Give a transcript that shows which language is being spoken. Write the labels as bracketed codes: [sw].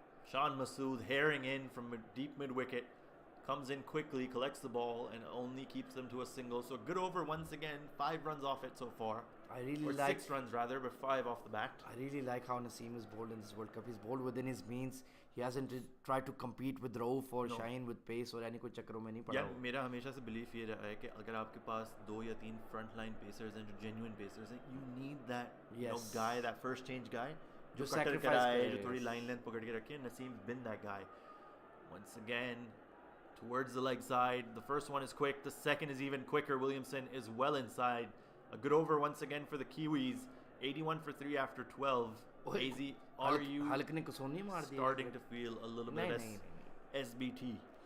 [en] Sean Masood herring in from a deep mid-wicket. Comes in quickly, collects the ball, and only keeps them to a single. So good over once again. 5 runs off it so far. I really or like 6 runs rather, but 5 off the bat. I really like how Naseem is bowled in this World Cup. He's bowled within his means. He hasn't tried to compete with Rauf or Shaheen with pace or any [hi] कोई चक्करों में नहीं पड़ा. यार मेरा हमेशा से belief ये रहा है कि अगर आपके पास 2 या 3 frontline pacers हैं जो genuine pacers हैं, [en] you need that you know guy, that first change guy [hi] जो cutter कराए, जो थोड़ी line length पकड़ के रखे. [en] Naseem's been that guy. Once again, towards the leg side. The first one is quick. The second is even quicker. Williamson is well inside. A good over once again for the Kiwis. 81 for 3 after 12. AZ, are you starting to feel a little bit SBT?